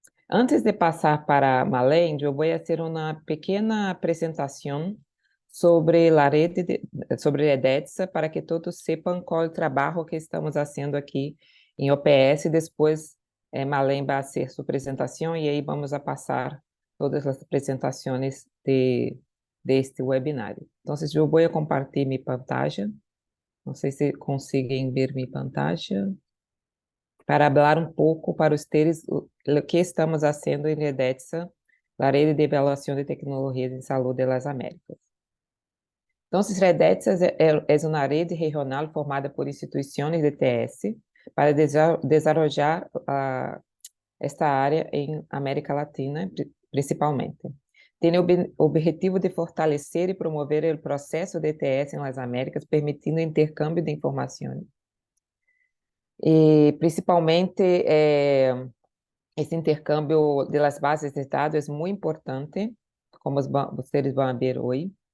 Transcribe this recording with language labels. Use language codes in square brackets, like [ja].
[pt] Antes de passar para Malene, eu vou fazer uma pequena apresentação sobre a rede, sobre Redexa, para que todos sepam qual é o trabalho que estamos fazendo aqui em OPS. Depois, Malene vai fazer sua apresentação e aí vamos a passar todas as apresentações deste webinário. Então, eu vou compartilhar minha pantalla. Não sei se conseguem ver minha pantalla. [es] para hablar un poco para ustedes lo que estamos haciendo en Redetsa, la Red de Evaluación de Tecnologías en Salud de las Américas. Entonces, Redetsa es una red regional formada por instituciones de TS para desarrollar esta área en América Latina, principalmente. [pt] Tem o objetivo de fortalecer e promover o processo de ETS nas Américas, permitindo o intercâmbio de informações. E, principalmente, esse intercâmbio das bases de dados é muito importante, como vocês vão ver hoje.